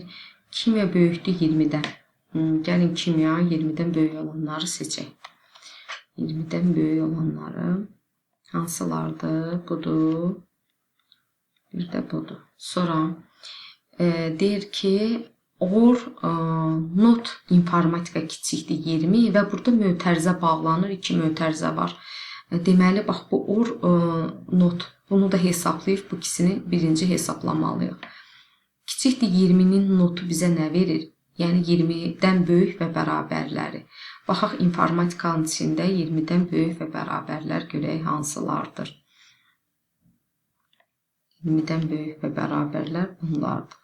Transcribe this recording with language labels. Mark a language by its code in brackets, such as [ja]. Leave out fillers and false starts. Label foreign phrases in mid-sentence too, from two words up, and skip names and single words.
[az] Kimya böyükdür 20-dən. Gəlin kimya 20-dən böyük olanları seçək. 20-dən böyük olanları hansılardır? Budur. Bir də budur. Sonra deyir ki, [en] or not [az] informatika kiçikdir 20 və burada mötərizə bağlanır. 2 mötərizə var. Deməli, bax bu [en] or not. [az] Bunu da hesablayıb bu ikisini birinci hesablamalıyıq. Kiçikdir 20-nin notu bizə nə verir? Yəni 20-dən böyük və bərabərləri. Baxaq informatikanın içində 20-dən böyük və bərabərlər görək hansılardır. 20-dən böyük və bərabərlər bunlardır.